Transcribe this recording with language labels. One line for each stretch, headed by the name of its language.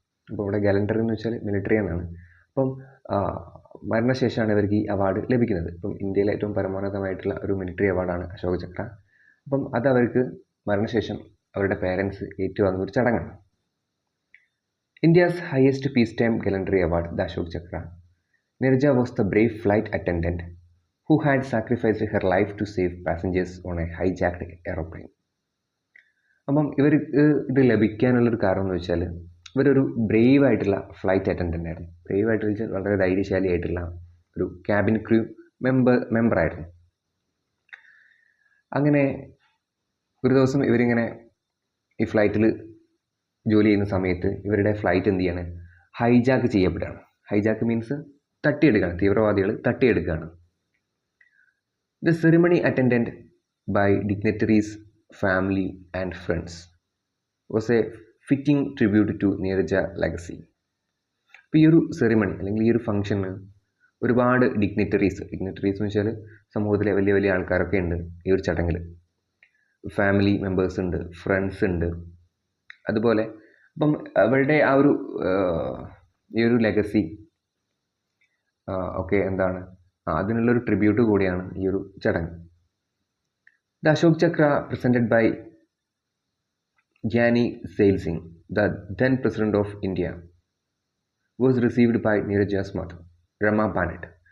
Malayalam: അപ്പോൾ ഇവിടെ ഗാലണ്ടറി എന്ന് വെച്ചാൽ മിലിറ്ററി എന്നാണ്. അപ്പം മരണശേഷമാണ് ഇവർക്ക് ഈ അവാർഡ് ലഭിക്കുന്നത്. ഇപ്പം ഇന്ത്യയിലെ ഏറ്റവും പരമോന്നതമായിട്ടുള്ള ഒരു മിലിറ്ററി അവാർഡാണ് അശോക ചക്ര. അപ്പം അത് അവർക്ക് മരണശേഷം അവരുടെ പേരൻസ് ഏറ്റുവാങ്ങുന്ന ഒരു ചടങ്ങാണ്.
English: India's highest peacetime gallantry award, the Ashok Chakra. Neerja was the brave flight attendant who had sacrificed her life to save passengers on a hijacked aeroplane.
Malayalam: അപ്പം ഇവർക്ക് ഇത് ലഭിക്കാനുള്ളൊരു കാരണം എന്ന് വെച്ചാൽ ഇവരൊരു ബ്രേവ് ആയിട്ടുള്ള ഫ്ലൈറ്റ് അറ്റൻഡൻ്റ് ആയിരുന്നു. ബ്രേവ് ആയിട്ട് വെച്ചാൽ വളരെ ധൈര്യശാലിയായിട്ടുള്ള ഒരു ക്യാബിൻ ക്രൂ മെമ്പറായിരുന്നു. അങ്ങനെ ഒരു ദിവസം ഇവരിങ്ങനെ ഈ ഫ്ലൈറ്റിൽ ജോലി ചെയ്യുന്ന സമയത്ത് ഇവരുടെ ഫ്ലൈറ്റ് എന്ത് ചെയ്യാണ്, ഹൈജാക്ക് ചെയ്യപ്പെടുകയാണ്.
English: hijack means
Malayalam: തട്ടിയെടുക്കുകയാണ്, തീവ്രവാദികൾ തട്ടിയെടുക്കുകയാണ്.
English: The ceremony attendant by dignitaries, family and friends was a fitting tribute to Neerja legacy.
Malayalam: അപ്പോൾ ഈ ഒരു സെറിമണി അല്ലെങ്കിൽ ഈ ഒരു ഫംഗ്ഷന് ഒരുപാട് ഡിഗ്നിറ്ററീസ് എന്ന് വെച്ചാൽ സമൂഹത്തിലെ വലിയ വലിയ ആൾക്കാരൊക്കെ ഉണ്ട് ഈ ഒരു ചടങ്ങിൽ. ഫാമിലി മെമ്പേഴ്സ് ഉണ്ട്, ഫ്രണ്ട്സ് ഉണ്ട്, അതുപോലെ അപ്പം അവരുടെ ആ ഒരു ഈ ഒരു ലെഗസി ഒക്കെ എന്താണ്, അതിനുള്ളൊരു ട്രിബ്യൂട്ട് കൂടിയാണ് ഈ ഒരു ചടങ്ങ്.
English: The Ashok Chakra presented by Giani Zail Singh, the then President of India, was received by Neeraja's mother, Rama Banet.